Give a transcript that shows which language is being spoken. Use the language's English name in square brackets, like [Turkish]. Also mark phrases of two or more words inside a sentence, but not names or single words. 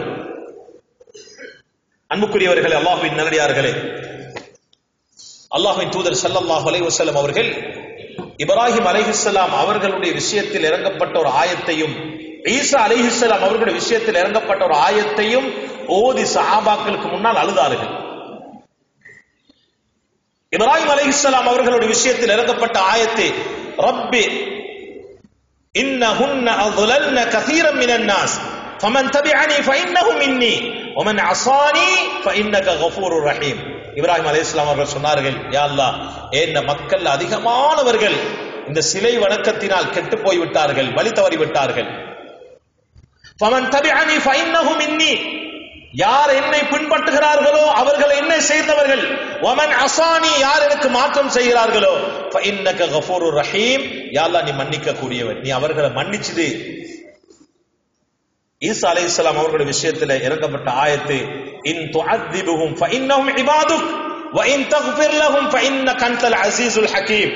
[Tamil] அன்புக்குரியவர்களே, அல்லாஹ்வின் நல்லடியார்களே, அல்லாஹ்வின் தூதர் [Arabic] صلى الله عليه وسلم [Tamil] அவர்கள் இப்ராஹிம் அலைஹிஸ்ஸலாம் அவர்களுடைய விஷயத்தில் இறங்கப்பட்ட ஒரு ஆயத்தையும், ஈசா அலைஹிஸ்ஸலாம் அவர்களுடைய விஷயத்தில் இறங்கப்பட்ட ஒரு ஆயத்தையும் ஓதி சஹாபாக்களுக்கு முன்னால் அழுதார்கள். இப்ராஹிம் அலைஹிஸ்ஸலாம் அவர்களுடைய விஷயத்தில் இறங்கப்பட்ட ஆயத்தை, [Arabic] رب إنهن أضللن كثيرا من الناس فمن تبعني فإنه مني ومن عصاني فإنك غفور رحيم. [Tamil] இப்ராஹிம் அலைஹிஸ்ஸலாம் அவர்கள் சொன்னார்கள், யா அல்லாஹ், என்ன மக்கள் அதிகமானவர்கள் இந்த சிலை வணக்கத்தினால் கெட்டு போய் விட்டார்கள், வழி தவறி விட்டார்கள். [Arabic] فمن تبعني فإنه مني, [Tamil] யார் என்னை பின்பற்றுகிறார்களோ அவர்கள் என்னை சேர்ந்தவர்கள். [Arabic] ومن عصاني, [Tamil] யார் எனக்கு மாற்றம் செய்கிறார்களோ [Arabic] فإنك غفور رحيم, [Tamil] யா அல்லாஹ் நீ மன்னிக்க கூடியவன், நீ அவர்களை மன்னிச்சது. ஈசா அலைஹிஸ்ஸலாம் அவர்களுடைய விஷயத்தில் இறங்கப்பட்ட ஆயத்து, [Arabic] إن تعذبهم فإنهم عبادك وإن تغفر لهم فإنك أنت العزيز الحكيم.